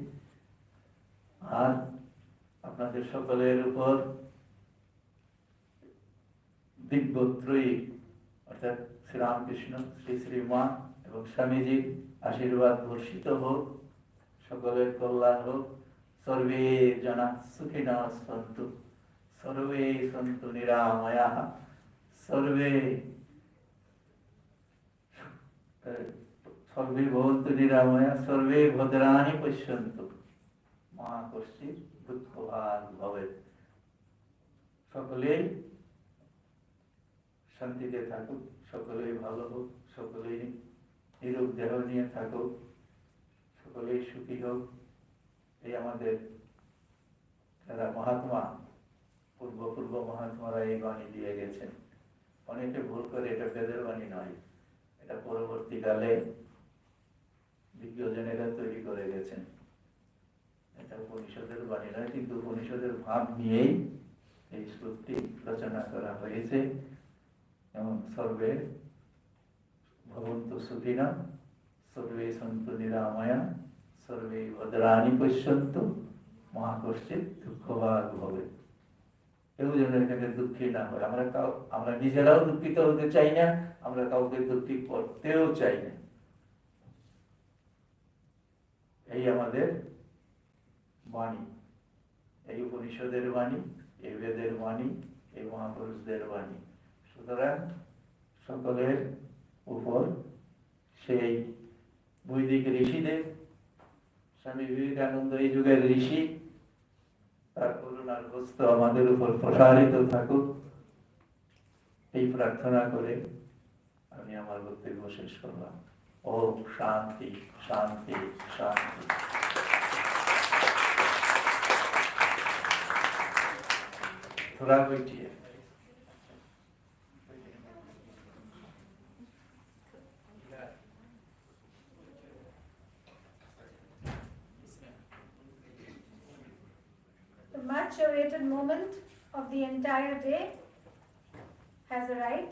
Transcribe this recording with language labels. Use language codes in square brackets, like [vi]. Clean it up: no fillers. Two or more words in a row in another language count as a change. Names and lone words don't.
[bn] আর আপনাদের সকলের উপর দিব্যত্রয়ী অর্থাৎ শ্রীরামকৃষ্ণ, শ্রী শ্রীমা এবং স্বামীজির আশীর্বাদ বর্ষিত হোক, সকলের কল্যাণ হোক। [sa] সর্বে জনা সুখিনঃ সন্তু, সর্বে সন্তু নিরাময়াঃ, সর্বে ভবন্তু নিরাময়াঃ, সর্বে ভদ্রাণি পশ্যন্তু, মা কশ্চিৎ দুঃখভাগ ভবেৎ। [bn] সকলেই শান্তিতে থাকুক, সকলেই ভালো হোক, সকলেই নিরোগ দেহ নিয়ে থাকুক, সকলেই সুখী হোক। এই আমাদের যারা মহাত্মা, পূর্ব মহাত্মারা এই বাণী দিয়ে গেছেন। অনেকে ভুল করে এটা বেদের বাণী নয়, এটা পরবর্তীকালে বিজ্ঞজনেরা তৈরি করে গেছেন। এটা উপনিষদের বাণী নয়, কিন্তু উপনিষদের ভাব নিয়েই এই শ্লোকটি রচনা করা হয়েছে। [sa] যেমন সর্বে ভবন্তু সুখিনঃ, সর্বে সন্তু নিরাময়াঃ, সর্বে ভদ্রাণি পশ্যন্তু, মা কশ্চিৎ দুঃখভাগ ভবেৎ। [bn] কেউ যেন এখানে দুঃখী না হয়। আমরা নিজেরাও দুঃখিত হতে চাই না, আমরা কাউকে দুঃখী করতেও চাই না। এই আমাদের বাণী, এই উপনিষদের বাণী, এই বেদের বাণী, এই মহাপুরুষদের বাণী। সুতরাং সকলের উপর সেই বৈদিক ঋষিদের, স্বামী বিবেকানন্দ এই যুগের ঋষি, তার করুণার হস্ত আমাদের উপর প্রসারিত থাকুক, এই প্রার্থনা করে আমি আমার বক্তব্য শেষ করলাম। [sa] ওম শান্তি শান্তি শান্তি। [hi] थोड़ा बैठिए। [en] The much awaited moment of the entire day has arrived.